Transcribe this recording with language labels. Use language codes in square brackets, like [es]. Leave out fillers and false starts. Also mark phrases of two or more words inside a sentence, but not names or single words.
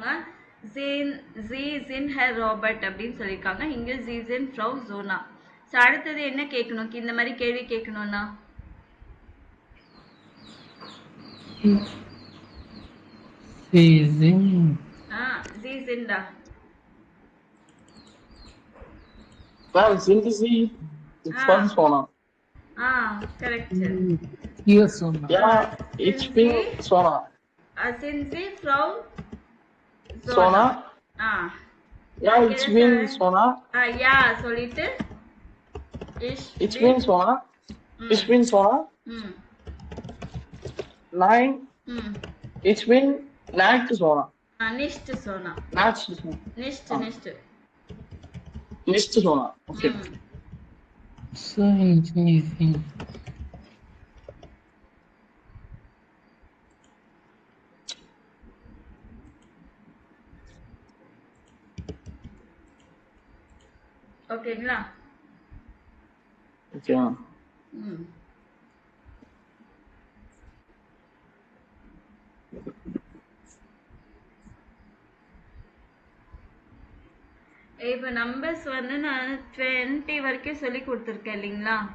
[de] Sie sind Herr [ta] ராபர்ட் அப்படின்னு சொல்லியிருக்காங்க. இங்க [de] Sie sind Frau [ta] ஜோனா. ஸோ அடுத்தது என்ன கேட்கணும்? இந்த மாதிரி கேள்வி கேட்கணும்னா ஜி ஜின்டா. [de] sind Sie von Sona? [ta] கரெக்ட். [en] Yes, Sona. [de] Ja, ich bin Sona. Sind Sie Frau Sona? Ja, ich bin Sona. [ta] Ja, சொல்லிட்டு [de] Ich bin Sona. Ich bin Sona. Nein. Ich bin nicht Sona. Nicht Sona. Nicht. Nicht. Nicht Sona. Okay. [en] So easy. [ta] ஓகேங்களா? Okay. இப்போ நம்பர்ஸ் வந்து நான் 20 வரைக்கும் சொல்லி கொடுத்துருக்கேன் இல்லைங்களா?